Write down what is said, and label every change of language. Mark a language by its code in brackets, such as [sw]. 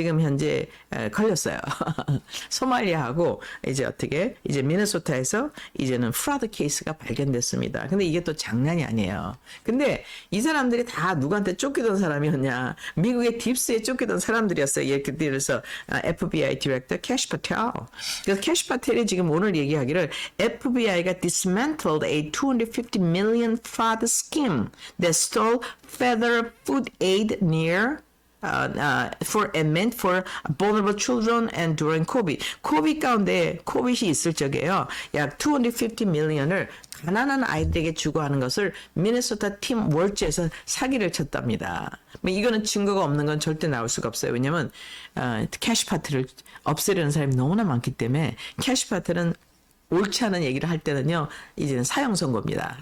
[ko] 지금 현재 걸렸어요. 소말리아하고 이제 어떻게 이제 미네소타에서 이제는 프라드 케이스가 발견됐습니다. 근데 이게 또 장난이 아니에요. 근데 이 사람들이 다 누구한테 쫓기던 사람이었냐? 미국의 딥스에 쫓기던 사람들이었어요. 예를 들어서 FBI 디렉터 캐시 파텔. 그래서 캐시 파텔이 지금 오늘 얘기하기를 FBI가 [en] dismantled a 250 million fraud scheme that stole federal food aid near for and meant for vulnerable children and during COVID. [ko] COVID 가운데 COVID이 있을 적에요. 약 250 million을 가난한 아이들에게 주고 하는 것을 미네소타 팀 월즈에서 사기를 쳤답니다. 뭐 이거는 증거가 없는 건 절대 나올 수가 없어요. 왜냐면 캐시 파트를 없애려는 사람이 너무나 많기 때문에 캐시 파트는 옳지 않은 얘기를 할 때는요, 이제는 사형 선고입니다.